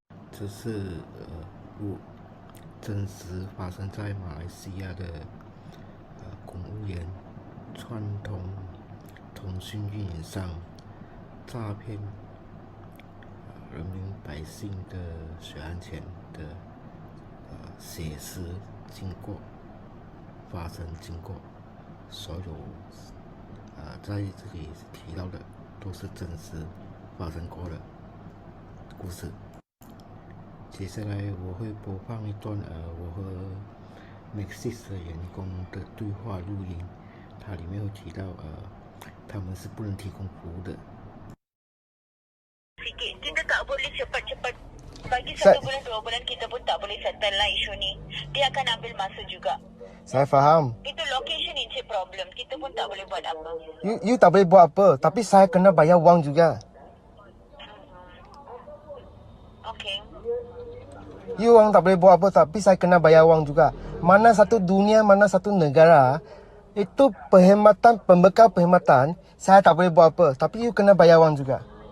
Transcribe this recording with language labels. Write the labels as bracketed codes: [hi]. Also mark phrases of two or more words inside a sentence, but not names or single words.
[zh] 这是真实发生在马来西亚的公务员串通通讯运营商诈骗人民百姓的血汗钱的写实发生经过，所有在这里提到的都是真实发生过的故事。接下来我会播放一段我和 Maxis 的员工的对话录音，它里面有提到他们是不能提供服务的。 [ms] Kita tak boleh cepat-cepat bagi 1 bulan 2 bulan kita pun tak boleh settle lah isu ni. Dia akan ambil masa juga. Saya faham. [en] Itu location is a problem. [ms] Kita pun tak boleh buat apa. You tak boleh buat apa, tapi saya kena bayar wang juga. Okey. You orang tak boleh buat apa, tapi saya kena bayar wang juga. Mana satu dunia, mana satu negara, itu pembekal perkhidmatan, saya tak boleh buat apa, tapi you kena bayar wang juga.